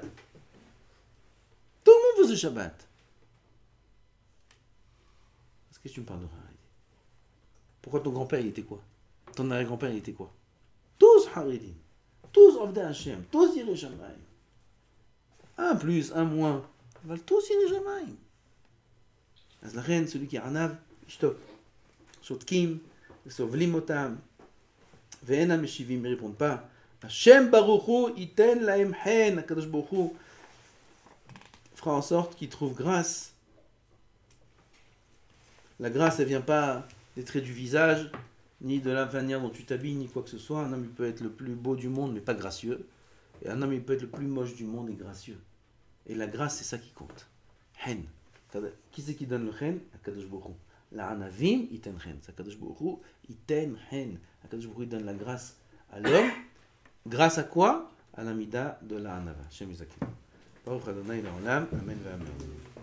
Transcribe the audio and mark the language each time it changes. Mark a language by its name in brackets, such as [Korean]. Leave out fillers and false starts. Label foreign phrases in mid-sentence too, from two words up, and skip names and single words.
[French] Tout le monde faisait Shabbat. Est-ce que tu me parles de Haredi? Pourquoi ton grand-père il était quoi? Ton arrière-grand-père il était quoi? Tous Haredim, tous [Hebrew] עובדי השם, [French] tous [Hebrew] יראי שמים. [French] Un plus, un moins, ils veulent tous [Hebrew] יראי שמים. אז לכן, [French] celui qui est [Hebrew] ענב, ישתוק. שותקים, וסובלים אותם, ואין המשיבים, [French] ils répondent pas. [Hebrew] השם ברוך הוא ייתן להם חן, הקדוש ברוך הוא [French] fera en sorte qu'ils trouvent grâce. La grâce, elle vient pas des traits du visage, ni de la manière dont tu t'habilles, ni quoi que ce soit. Un homme il peut être le plus beau du monde, mais pas gracieux. Et un homme il peut être le plus moche du monde et gracieux. Et la grâce, c'est ça qui compte. Hen. Qui c'est qui donne le hen? [Hebrew] הקדוש ברוך הוא. לענוים יתן חן. הקדוש ברוך הוא, יתן חן. הקדוש ברוך הוא [French] donne la grâce à l'homme. Grâce à quoi? À l'amida de la [Hebrew] ענוה. שם יזכים. ברוך אדני לעולם. אמן ואמן.